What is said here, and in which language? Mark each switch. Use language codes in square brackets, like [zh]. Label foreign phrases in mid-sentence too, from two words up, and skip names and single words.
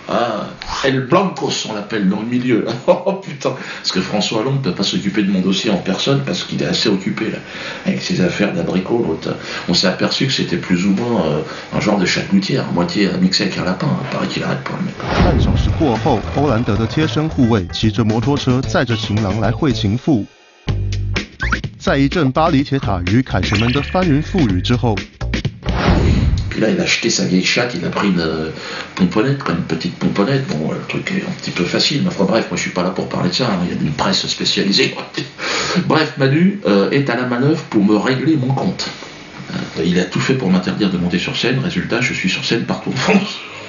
[fr] Ah, El Blancos, on l'appelle dans le milieu, là. Oh putain. Parce que François Hollande ne peut pas s'occuper de mon dossier en personne parce qu'il est assez occupé, là. Avec ses affaires d'abricot, l'autre. On s'est aperçu que c'était plus ou moins un genre de chat-gouttière, à moitié mixé avec un lapin. Paraît qu'il arrête pas, le mec. [zh] 半小时过后，欧兰德的贴身护卫骑着摩托车载着情郎来会情妇。在一阵巴黎铁塔与凯旋门的翻云覆雨之后， [fr] Puis là, il a acheté sa vieille chatte, il a pris une pomponnette, comme une petite pomponnette. Bon, le truc est un petit peu facile, mais enfin bref, moi je suis pas là pour parler de ça, hein. Il y a une presse spécialisée. Bref, Manu est à la manœuvre pour me régler mon compte. Il a tout fait pour m'interdire de monter sur scène, résultat, je suis sur scène partout en France.